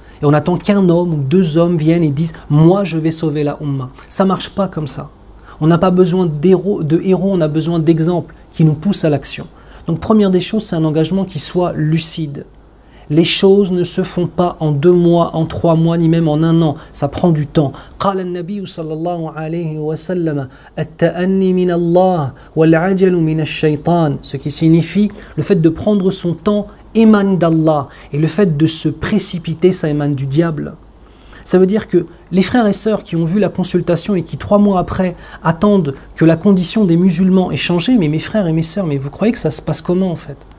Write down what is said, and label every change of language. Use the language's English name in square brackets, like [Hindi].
[French] Et on attend qu'un homme ou deux hommes viennent et disent « moi je vais sauver la Ummah ». Ça ne marche pas comme ça. On n'a pas besoin de héros, on a besoin d'exemples qui nous pousse à l'action. Donc première des choses, c'est un engagement qui soit lucide. Les choses ne se font pas en 2 mois, en 3 mois, ni même en 1 an. Ça prend du temps. [Arabic] قال النبي صلى الله عليه وسلم التأني من الله والعجل من الشيطان. [French] Ce qui signifie le fait de prendre son temps émane d'Allah. Et le fait de se précipiter, ça émane du diable. Ça veut dire que les frères et sœurs qui ont vu la consultation et qui 3 mois après attendent que la condition des musulmans ait changé, mais mes frères et mes sœurs, mais vous croyez que ça se passe comment en fait?